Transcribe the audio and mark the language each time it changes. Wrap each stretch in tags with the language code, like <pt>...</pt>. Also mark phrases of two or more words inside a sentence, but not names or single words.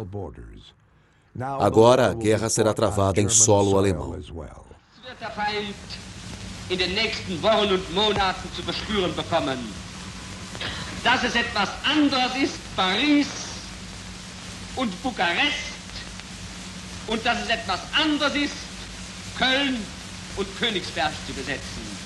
<pt>Agora a guerra será travada em solo alemão.</pt> <de>Der Feind in den nächsten Wochen und Monaten zu verspüren bekommen. Dass es etwas anderes ist, Paris und Bukarest, und dass es etwas anderes ist, Köln und Königsberg zu besetzen.</de>